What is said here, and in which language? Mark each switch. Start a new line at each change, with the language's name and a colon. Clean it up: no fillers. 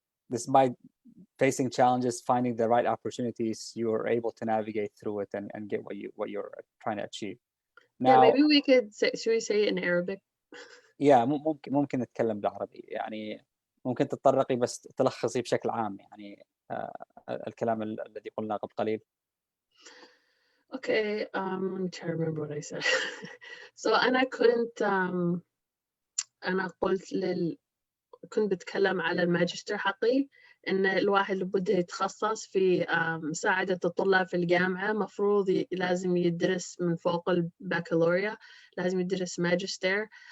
English: despite facing challenges, finding the right opportunities, you are able to navigate through it and get what you're trying to achieve. Now, yeah, maybe we could say, should we say it in Arabic? Yeah,
Arabic: ممكن نتكلم بالعربي، يعني ممكن تتطرقي بس تلخصي بشكل عام يعني الكلام الذي قلناه قبل قليل.
English: Okay, I'm trying to remember what I said. So
Arabic: أنا كنت أنا قلت كنت بتكلم على الماجستير حقي، إن الواحد اللي بده يتخصص في مساعدة الطلاب في الجامعة مفروض لازم يدرس من فوق البكالوريا، لازم يدرس ماجستير.